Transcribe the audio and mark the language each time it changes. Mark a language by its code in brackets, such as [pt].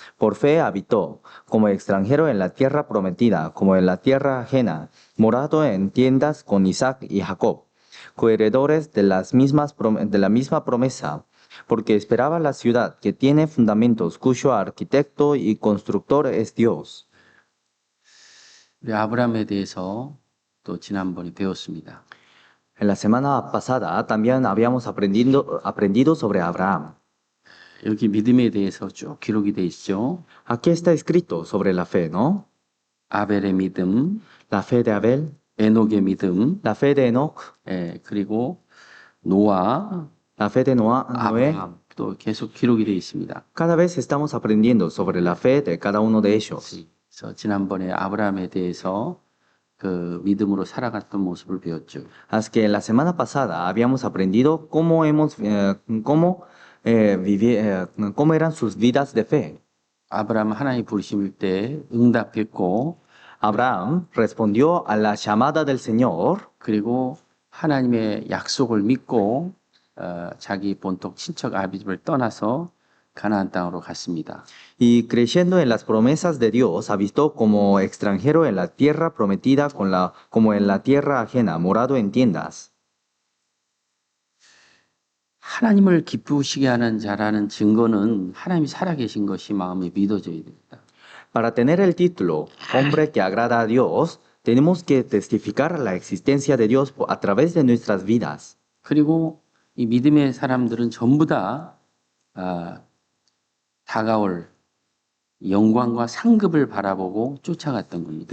[es] Por fe habitó, como extranjero en la tierra prometida, como en la tierra ajena, morado en tiendas con Isaac y Jacob, coheredores de de la misma promesa, porque esperaba la ciudad que tiene fundamentos, cuyo arquitecto y constructor es Dios. [ko] 우리 아브라함에 대해서 또 지난번에 배웠습니다. [es] En la semana pasada también habíamos aprendido sobre Abraham. [ko] 여기 믿음에 대해서 쭉 기록이 돼 있죠. [es] Aquí está escrito sobre la fe, ¿no? [ko] 아벨의 믿음, [es] La fe de Abel, [ko] 에녹의 믿음, [es] la fe de Enoch, [ko] 그리고 노아, [es] la fe de Noé. [ko] 아브라함 또 계속 기록이 돼 있습니다. [es] Cada vez estamos aprendiendo sobre la fe de cada uno de ellos. [ko] 그래서 지난번에 아브라함에 대해서 그 믿음으로 살아갔던 모습을 배웠죠. [es] Así que la semana pasada habíamos aprendido cómo eran sus vidas de fe. [ko] 아브라함 하나님 부르심일 때 응답했고, [es] Abraham respondió a la llamada del Señor. [ko] 그리고 하나님의 약속을 믿고 자기 본토 친척 아비집을 떠나서 가나안 땅으로 갔습니다. [es] Y creyendo en las promesas de Dios, habitó como extranjero en la tierra prometida como en la tierra ajena, morado en tiendas. [ko] 하나님을 기쁘시게 하는 자라는 증거는 하나님이 살아계신 것이 마음에 믿어져야 됩니다. [es] Para tener el título, hombre que agrada a Dios, tenemos que testificar la existencia de Dios a través de nuestras vidas. [ko] 그리고 이 믿음의 사람들은 전부 다 다가올 영광과 상급을 바라보고 쫓아갔던 겁니다.